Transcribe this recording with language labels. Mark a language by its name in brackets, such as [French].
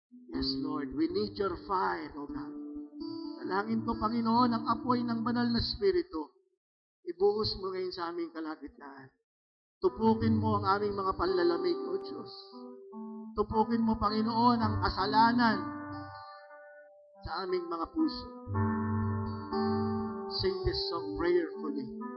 [English] Yes, Lord, we need your fire, O God. [Filipino] Dalangin ko, Panginoon, ang apoy ng banal na Espiritu. Ibuhos mo ngayon sa aming kalagitnaan. Tupukin mo ang aming mga panlalamig, O Diyos. Tupukin mo, Panginoon, ang kasalanan sa aming mga puso. [English] Sing this song prayerfully.